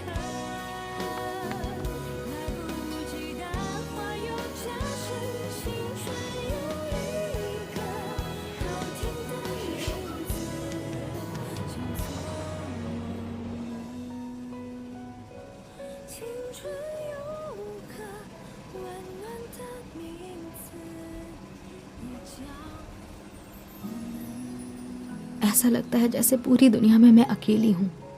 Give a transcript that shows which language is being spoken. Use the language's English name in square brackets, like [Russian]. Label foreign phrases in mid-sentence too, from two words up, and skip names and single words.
[Chinese] 恨，来不及淡化又加深，青春有一个好听的名字，叫做青春有个温暖的名字，也叫我们。 [Hindi] ऐसा लगता है जैसे पूरी दुनिया में मैं अकेली हूँ।